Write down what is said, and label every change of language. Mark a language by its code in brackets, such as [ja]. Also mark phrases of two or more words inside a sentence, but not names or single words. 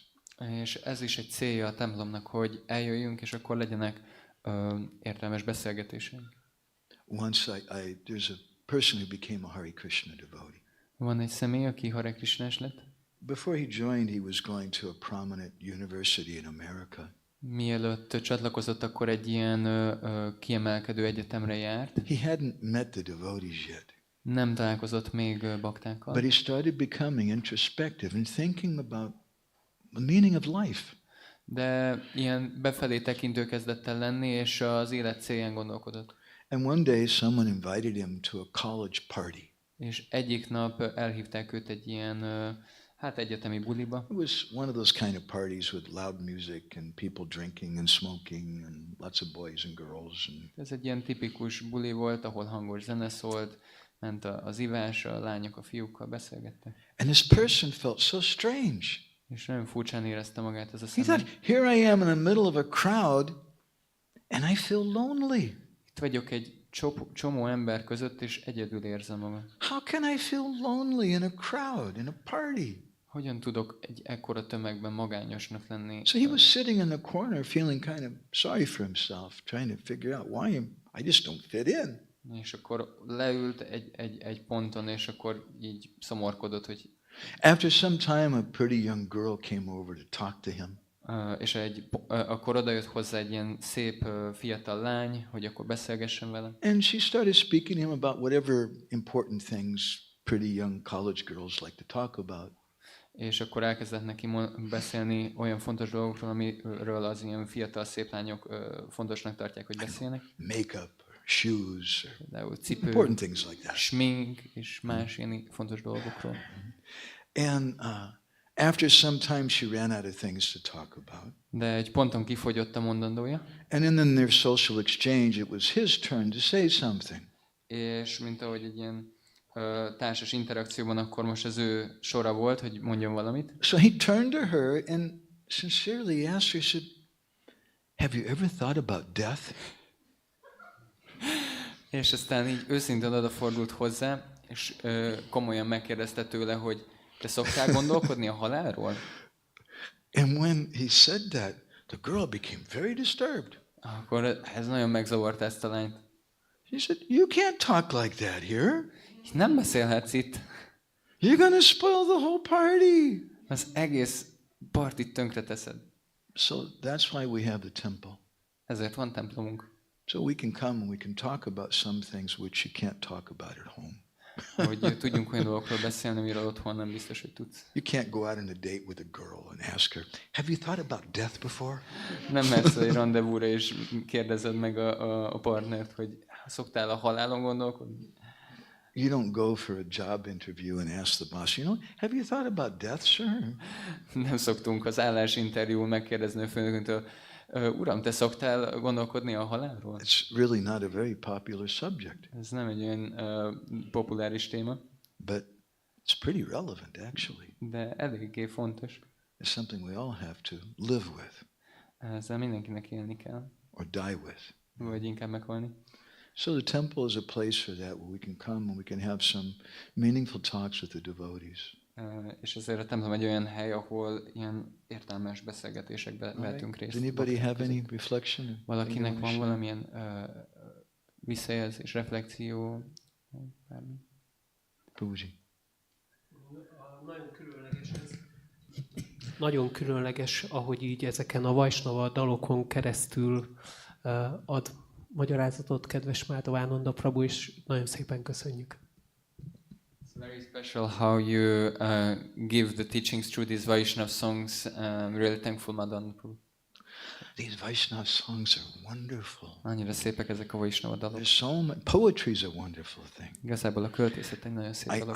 [hu] És ez is egy célja a templomnak, hogy eljöjjünk, és akkor legyenek értelmes beszélgetéseink. [en] Once there's a person who became a Hare Krishna devotee. [hu] Van egy személy, aki Hare Krishnás lett. [en] Before he joined, he was going to a prominent university in America. [hu] Mielőtt csatlakozott, akkor egy ilyen kiemelkedő egyetemre járt. [en] He hadn't met the devotees yet. [hu] Nem találkozott még baktákkal. [en] But he started becoming introspective and thinking about the meaning of life. [hu] De ilyen befelé tekintő kezdett el lenni, és az élet célján gondolkodott. [en] And one day someone invited him to a college party. [hu] És egyik nap elhívták őt egy ilyen, hát egyetemi buliba. [en] It was one of those kind of parties with loud music and people drinking and smoking and lots of boys and girls. And [hu] Ez egy ilyen tipikus buli volt, ahol hangos zene szólt, ment az ivás, a lányok a fiúkkal beszélgettek. [en] and this person felt so strange. [hu] És nagyon furcsán érezte magát ez a [en] He [hu] személy. [en] thought, here I am in the middle of a crowd and I feel lonely. [hu] Itt vagyok egy csomó ember között, és egyedül érzem magam. [en] How can I feel lonely in a crowd, in a party? [hu] Hogyan tudok egy ekkora tömegben magányosnak lenni? [en] So he was sitting in the corner feeling kind of sorry for himself, trying to figure out why I just don't fit in. [hu] És akkor leült egy ponton, és akkor így szomorkodott, hogy [en] After some time, a pretty young girl came over to talk to him. [hu] és akkor odajött hozzá egy ilyen szép fiatal lány, hogy akkor beszélgessen vele. [en] And she started speaking to him about whatever important things pretty young college girls like to talk about. [hu] És akkor elkezdett neki beszélni olyan fontos dolgokról, amiről az ilyen fiatal szép lányok fontosnak tartják, hogy beszélnek. [en] Makeup, shoes, [hu] Például cipő, [en] important things like that. [hu] smink és más ilyen fontos dolgokról. [en] And after some time, she ran out of things to talk about. [hu] De egy ponton kifogyott a mondandója, [en] And then in their social exchange, it was his turn to say something. [hu] és mint ahogy egy ilyen társas interakcióban, akkor most az ő sora volt, hogy mondjon valamit. [en] So he turned to her and sincerely asked her, he said, have you ever thought about death? [hu] És aztán így őszintén odafordult hozzá, és komolyan megkérdezte tőle, hogy te szoktál gondolkodni a halálról? [en] And when he said that, the girl became very disturbed. [hu] Akkor ez nagyon megzavarta ezt a lányt. [en] She said, you can't talk like that here. [hu] Nem beszélhetsz itt. [en] You're going to spoil the whole party. [hu] Az egész partit tönkre teszed. [en] So that's why we have the temple. [hu] Ezért van templomunk. [en] So we can come and we can talk about some things which you can't talk about at home. [hu] Hogy tudjunk olyan dolgokról beszélni, amiről otthon nem biztos, hogy tudsz. [en] You can't go out on a date with a girl and ask her, have you thought about death before? [hu] Nem mehetsz egy rendezvúra, és kérdezed meg a partnert, hogy szoktál a halálon gondolkodni? [en] You don't go for a job interview and ask the boss, have you thought about death, sir? [hu] Nem szoktunk az állásinterjún megkérdezni a főnökünktől, uram, te szoktál gondolkodni a halálról? [en] It's really not a very popular subject. [hu] Ez nem egy olyan populáris téma, [en] But it's pretty relevant, actually. [hu] de eléggé fontos. [en] It's something we all have to live with [hu] Ezzel mindenkinek élni kell, [en] or die with. [hu] vagy inkább meghalni. [en] So the temple is a place for that, where we can come and we can have some meaningful talks with the devotees. [hu] És ezért a templom egy olyan hely, ahol ilyen értelmes beszélgetésekbe vehetünk részt. [en] Does anybody have any reflection? [hu] Valakinek van valamilyen visszajelzés, reflexió? Bármi? Prabhuji. Nagyon különleges ez. Nagyon különleges, ahogy így ezeken a Vajsnava dalokon keresztül ad magyarázatot kedves Mádhavánanda Prabhu, és nagyon szépen köszönjük. [en] It's very special how you give the teachings through these Vaishnav songs. Really thankful, Madhavánanda Prabhu. These Vaishnava songs are wonderful. [hu] Annyira szépek ezek a Vaishnava dalok. [en] There's so much. Poetry is a wonderful thing. [hu] Igazából a költészet egy nagyon szép dolog.